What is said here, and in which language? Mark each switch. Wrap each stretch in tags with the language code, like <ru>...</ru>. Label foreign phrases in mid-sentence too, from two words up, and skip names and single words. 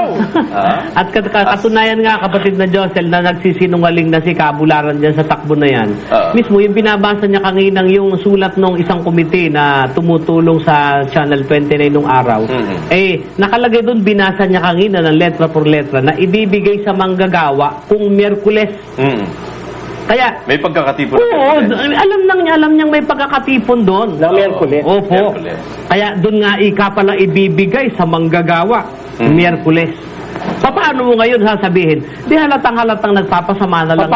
<tl>At katunayan nga, kapatid na Josel, na nagsisinungaling na si Kabularan dyan sa takbo na yan. Mismo, yung binabasa niya kaninang yung sulat ng isang komite na tumutulong sa Channel 29 nung araw, nakalagay doon, binasa niya kanina ng</tl> <es>letra por letra</es> <tl>na ibibigay sa manggagawa kung Miyerkules. Kaya, may pagkakatipon. Alam niyang may pagkakatipon doon. Na Miyerkules. Opo. Kaya doon nga pala ibibigay sa manggagawa, Miyerkules. Paano mo ngayon sasabihin? Di halatang nagpapasama na lang.</tl>